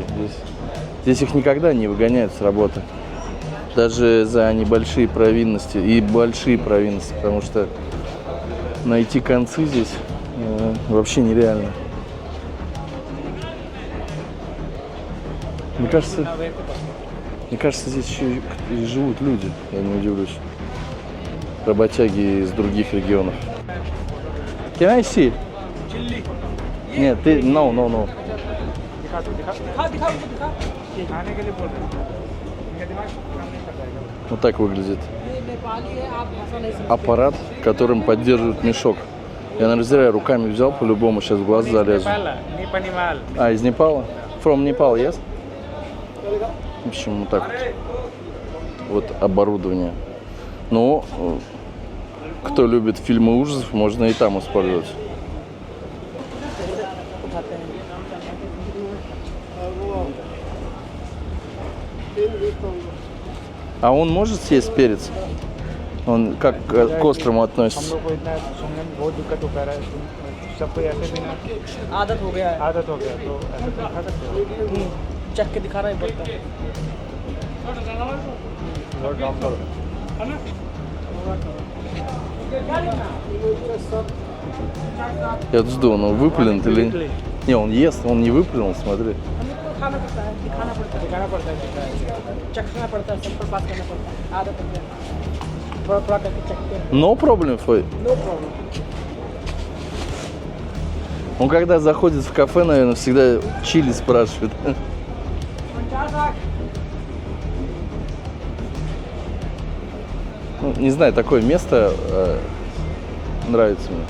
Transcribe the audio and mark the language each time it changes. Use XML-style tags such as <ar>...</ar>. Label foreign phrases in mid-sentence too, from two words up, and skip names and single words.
<ru>Здесь их никогда не выгоняют с работы. Даже за небольшие провинности и большие провинности, потому что найти концы здесь вообще нереально. Мне кажется, здесь еще и живут люди, я не удивлюсь. Работяги из других регионов.</ru> <en>Can I see?</en> <ru>Нет, ты,</ru> <en>no.</en> <hi>दिखा दो दिखा खाने के लिए बोल रहे हैं इनका दिमाग काम नहीं कर पाएगा</hi> <ru>Вот так выглядит аппарат, которым поддерживают мешок. Я, наверное, зря руками взял, по-любому сейчас в глаз залезу. не понимал А, из Непала?</ru> <en>From Nepal, yes?</en> <ru>В общем, вот так вот. Вот оборудование. Ну, кто любит фильмы ужасов, можно и там использовать. А он может съесть перец? Он как к острому हम относится?</ru> <hi>लोग को इतना सुनने में बहुत दिक्कत होता है सबको ऐसे बिना आदत हो गया है आदत हो गया तो ऐसे तो खा सकते हो चख के दिखाना ही पड़ता है</hi> <ru>Я тут жду, он выплюнет или... Не, он ест, он не выплюнул, смотри. हमको खाना पड़ता है दिखाना पड़ता है चखना पड़ता है सबको पास करना पड़ता है आदत हो गया थोड़ा थोड़ा करके चखते हैं</ru> <en>No problem for you. no problem</en> <ru>Он когда заходит в кафе, наверное, всегда чили спрашивает. Ну, не знаю, такое место нравится мне.</ru>